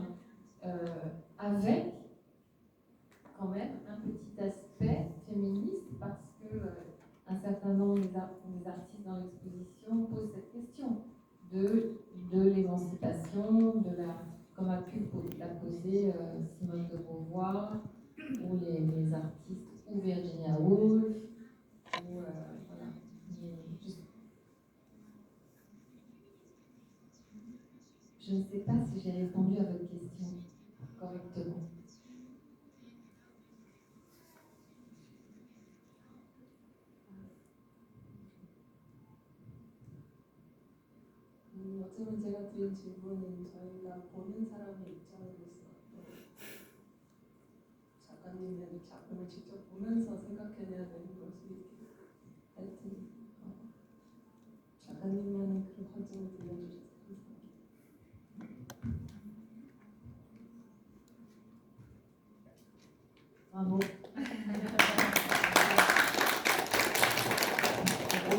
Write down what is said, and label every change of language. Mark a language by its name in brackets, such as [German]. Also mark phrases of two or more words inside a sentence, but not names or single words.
[French] avec quand même un petit aspect féministe parce que un certain nombre des artistes dans l'exposition posent cette question de l'émancipation, comme a pu la poser Simone de Beauvoir ou les artistes ou Virginia Woolf ou voilà. Je ne sais pas si j'ai répondu à votre question correctement. [Korean] 어쩌면 제가 드린 질문은 저희가 보는 사람의 입장으로서 작가님은 작품을 직접 보면서 생각해내야 되는 것이 하여튼 작가님만의 그런 관점을 들려주셔서 감사합니다.